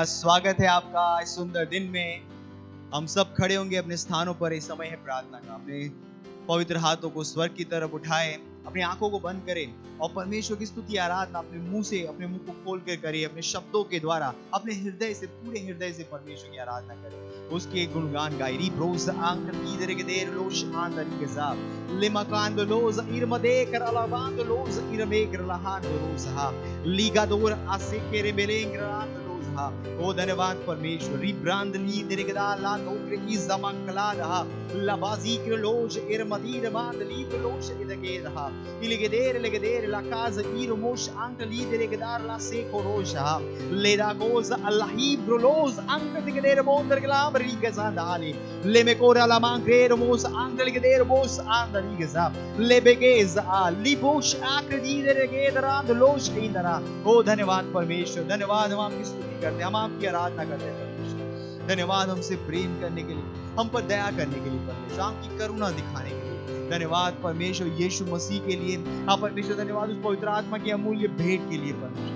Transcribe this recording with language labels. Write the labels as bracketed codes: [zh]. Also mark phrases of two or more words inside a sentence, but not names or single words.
[hi] स्वागत है आपका इस सुंदर दिन में। हम सब खड़े होंगे अपने स्थानों पर। इस समय है प्रार्थना का। अपने पवित्र हाथों को स्वर्ग की तरफ उठाएं, अपनी आंखों को बंद करें और परमेश्वर की स्तुति आराधना अपने मुंह से, अपने मुंह को खोल कर करें, अपने शब्दों के द्वारा, अपने हृदय से, पूरे हृदय से परमेश्वर की आराधना करें, उसके गुणगान गाएं। रिब्रोस आंक कीदर के देर लोश आंदरी के साथ लेमकांद लोज इरमदे कर अलाबांद लोज इरमे कर लहान रोसहा लीगादोर आसे केरे बेलेंग्रांद लोजहा। ओ धन्यवाद परमेश्वर। रिब्रांद ली देरगदा ला नोक्र की जमकला रहा लबाजी के लोज इरमदीर बांद ली लोज इदगे रहा इलगेदेर लाकाज इरमोश आंक ली देरगदार ला से कोरोशहा लेदा गोज अल्लाही ब्रोलोज आंक देरगदेर बोंदर गलाम रिगजा दाले लेमेकोरा ला मांग्रेर मोस आंक देरगदेर मोस आंदरीगजा लेबेगेज आ लिबोश आक्रदी देरगेदरा लोश इंदरा। ओ धन्यवाद परमेश्वर, धन्यवाद। हम आपकी स्तुति करते हैं, हम आपकी आराधना करते हैं परमेश्वर। धन्यवाद हमसे प्रेम करने के लिए, हम पर दया करने के लिए परमेश्वर, आपकी करुणा दिखाने के लिए। धन्यवाद परमेश्वर यीशु मसीह के लिए। हाँ परमेश्वर, धन्यवाद उस पवित्र आत्मा की अमूल्य भेंट के लिए परमेश्वर।